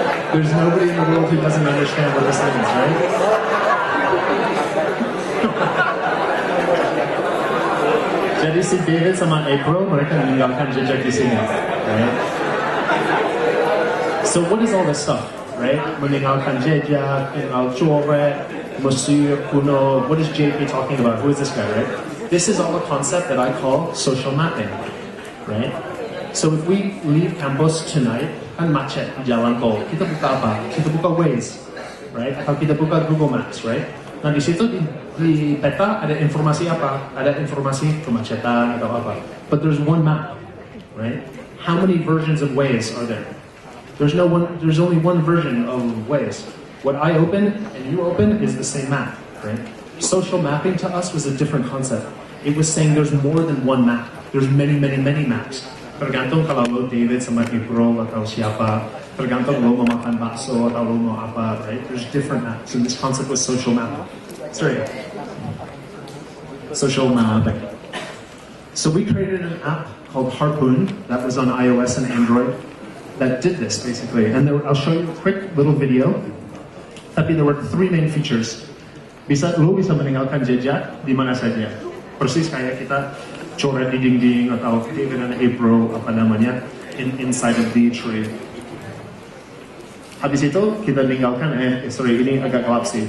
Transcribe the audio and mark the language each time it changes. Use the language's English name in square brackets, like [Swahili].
[English] There's nobody in the world who doesn't understand what this means, right? [Indonesian] Jadi si David sama April, mereka meninggalkan jejak di sini, right? [English] So what is all this stuff, right? [Indonesian] Meninggalkan jejak, tinggal coret, Mesir kuno. [English] What is JP talking about? Who is this guy, right? This is all a concept that I call social mapping, right? So if we leave campus tonight, [Indonesian] kan macet di jalan tol, kita buka apa? Kita buka Waze, right? Atau kita buka Google Maps, right? Nah di situ di peta ada informasi apa? Ada informasi kemacetan atau apa. [English] But there's one map, right? How many versions of Waze are there? There's only one version of Waze. What I open and you open is the same map, right? Social mapping to us was a different concept. It was saying there's more than one map. There's many maps. [Indonesian] Tergantung kalau lo David sama April atau siapa. Tergantung lo mau makan bakso atau lo mau apa, [English] right? There's different maps, and this concept was social mapping. Sorry. Social mapping. So we created an app called Harpoon that was on iOS and Android that did this, basically. And I'll show you a quick little video. Tapi there were three main features. [Indonesian] Lo bisa meninggalkan jejak di mana saja. Persis kayak kita coret di dinding atau David dan April, apa namanya, [English] inside of the tree. [Indonesian] Habis itu kita ninggalkan, ini agak gelap sih.